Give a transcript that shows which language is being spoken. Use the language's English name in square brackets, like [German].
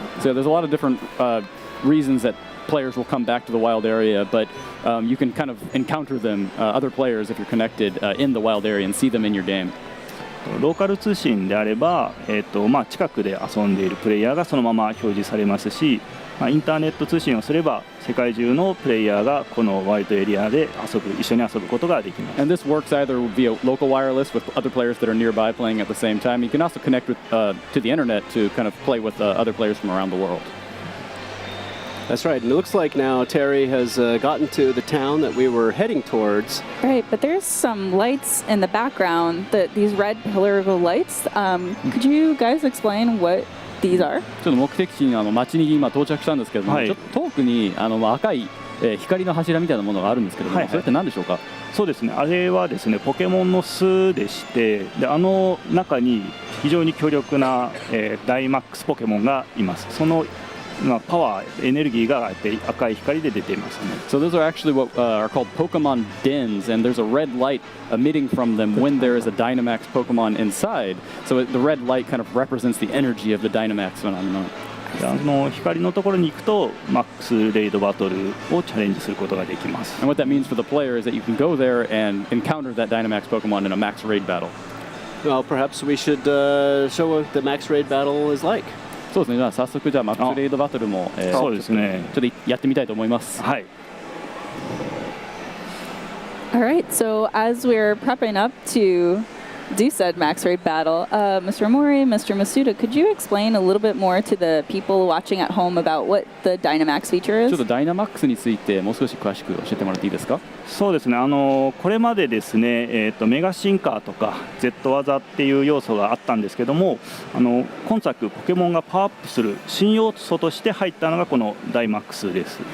[English] So there's a lot of different reasons that players will come back to the wild area, but you can kind of encounter them, other players, if you're connected in the wild area and see them in your game. [Japanese] ローカル通信であれば、近くで遊んでいるプレイヤーがそのまま表示されますし、インターネット通信をすれば世界中のプレイヤーがこのワイドエリアで一緒に遊ぶことができます。 [English] And this works either via local wireless with other players that are nearby playing at the same time. You can also connect with, to the internet to kind of play with other players from around the world. That's right. And it looks like now Terry has gotten to the town that we were heading towards. Right, but there's some lights in the background, these red pillar lights. Could you guys explain what these are? [Japanese] ちょっと目的地の町に今到着したんですけども、ちょっと遠くに赤い光の柱みたいなものがあるんですけども、それって何でしょうか？そうですね、あれはですね、ポケモンの巣でして、で中に非常に強力な、ダイマックスポケモンがいます。そのパワー、エネルギーが赤い光で出ていますね。 [English] So those are actually what are called Pokemon dens, and there's a red light emitting from them when there is a Dynamax Pokemon inside. So the red light kind of represents the energy of the Dynamax phenomenon. [Japanese] 光のところに行くとマックスレイドバトルをチャレンジすることができます。 [English] And what that means for the player is that you can go there and encounter that Dynamax Pokemon in a max raid battle. Well, perhaps we should show what the max raid battle is like. [Japanese] そうですね。じゃあ早速じゃあマックスレイドバトルもそうですね。ちょっとやってみたいと思います。はい。 [English] All right, so as we're prepping up to do said max raid battle, Mr. Mori, Mr. Masuda, could you explain a little bit more to the people watching at home about what the Dynamax feature [Japanese] ちょっとダイナマックスについてもう少し詳しく教えてもらっていいですか？そうですね、これまでですね、メガ進化とか Z 技っていう要素があったんですけども、今作ポケモンがパワーアップする新要素として入ったのがこのダイマックスです。